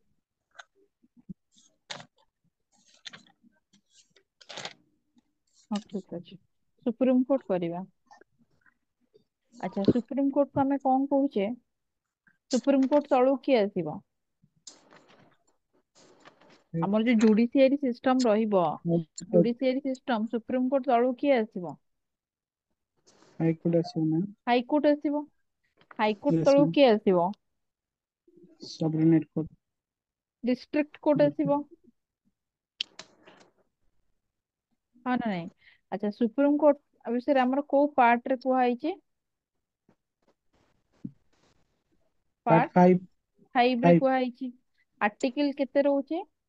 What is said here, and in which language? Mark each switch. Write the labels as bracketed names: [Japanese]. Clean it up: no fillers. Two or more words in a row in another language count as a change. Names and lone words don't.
[Odia] ହଁ ଠିକ ଅଛି ସୁପ୍ରିମ କୋର୍ଟ କରିବା ଆଚ୍ଛା ସୁପ୍ରିମ କୋର୍ଟ କୁ ଆମେ କଣ କହୁଛେ ସୁପ୍ରିମ କୋର୍ଟ ତଳକୁ କିଏ ଆସିବ ଆମର ଯୋଉ [English] judiciary system [Odia] ରହିବ [English] judiciary system [Odia] ସୁପ୍ରିମ କୋର୍ଟ ତଳକୁ କିଏ ଆସିବ ହାଇକୋର୍ଟ ଆସି ମ୍ୟାମ ହାଇକୋର୍ଟ ଆସିବ ହାଇକୋର୍ଟ [English] Yes, [Odia] ତଳକୁ [English] ma'am. [Odia] କିଏ ଆସିବ? [English] Subordinate court. district court Yes, [Odia] ଆସିବ, [English] ma'am. [Odia] ହଁ ନା ନାଇଁ? ଆଚ୍ଛା, ସୁପ୍ରିମ କୋର୍ଟ ବିଷୟରେ ଆମର କୋଉ ପାର୍ଟ ରେ କୁହା ହେଇଛି? [English] Part [Odia] ପାର୍ଟ 5, 5 ରେ 5. କୁହା ହେଇଛି। ଆର୍ଟିକିଲ କେତେ ରହୁଛି?